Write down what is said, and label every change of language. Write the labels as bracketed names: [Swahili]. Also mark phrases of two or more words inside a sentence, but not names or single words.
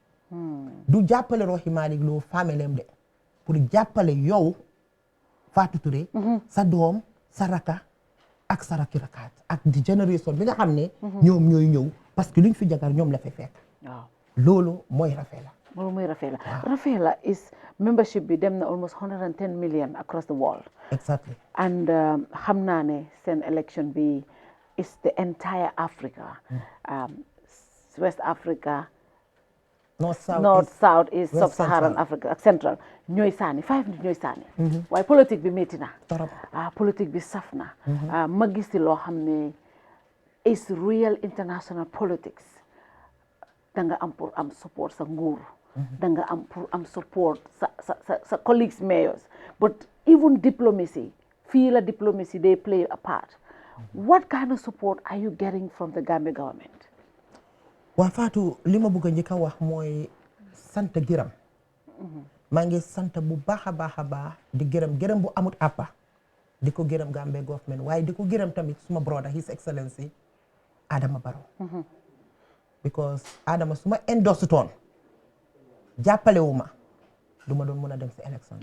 [Wolof] du jàppale Rohey Malick Lowe familleem de pour jàppale yow Fatou Touré. sa doom sa raka ak sa raki rakaat ak di génération bi nga xam ne. ñoom ñooy ñëw parce que luñ fi jagar ñoom la fay fekk. loolu mooy REFFLE. loolu mooy [English] REFFLE. REFFLE is membership [Wolof] bi dem na [English] almost 110 million across the world. exactly. and [Wolof] xam naa ne seen [English] election bi is the entire Africa. [Wolof] West Africa. North South East Sub-Saharan Africa ak Central ñooy saani 5 nit ñooy saani. waaye politique bi métti na. politique bi saf na. ma gis loo xam ne [English] is real international politics. [Wolof] da nga am pour am support sa nguur. da nga am pour am support sa [English] colleagues mayors but even diplomacy [Wolof] fii la [English] diplomacy they play a part. what kind of support are you getting from the Gambia government? [Wolof] waa Fatou li ma bëgg a njëkk a wax mooy sant gërëm. maa ngi sant bu baax a baax di gërëm bu amut àppa di ko gërëm Gambia government waaye di ko gërëm tamit suma brother His Excellency Adama Barrow. because Adama su ma endorse toon jàppale wu ma du ma doon mën a dem si élection.